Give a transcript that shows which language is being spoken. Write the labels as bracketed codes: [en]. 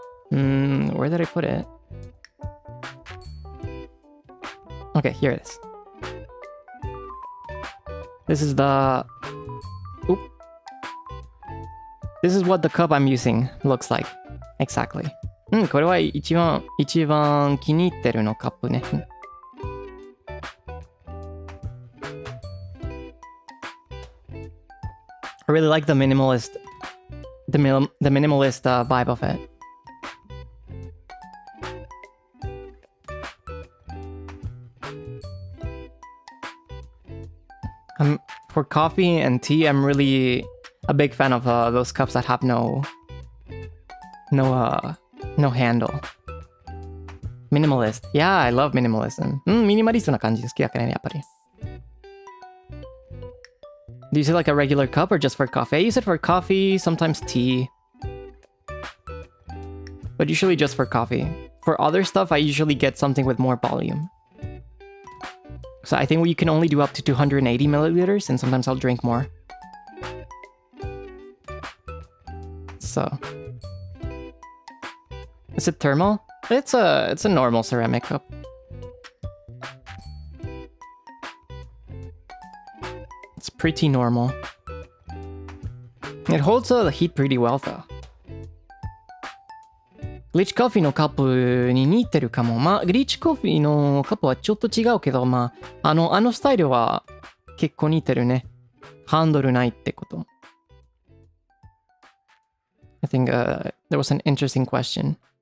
[en] Where did I put it? Okay, here it is. This is the... Oop. This is what the cup I'm using looks like. Exactly. [ja] これは一番気に入ってるのカップね。 [en] I really like the minimalist vibe of it. For coffee and tea, I'm really a big fan of those cups that have no handle. Minimalist. Yeah, I love minimalism. [ja] ミニマリストな感じ好きだからね、やっぱり。 [en] Do you use it like a regular cup or just for coffee? I use it for coffee, sometimes tea. But usually just for coffee. For other stuff, I usually get something with more volume. So I think you can only do up to 280 milliliters, and sometimes I'll drink more. So... Is it thermal? It's a normal ceramic cup. It's pretty normal. It holds the heat pretty well though. [ja] Glitch coffee のカップに似てるかも。まあ、グリッチコーヒーのカップはちょっと違うけど、まあ、あのスタイルは結構似てるね。ハンドルないってこと。 [en] I think there was an interesting question.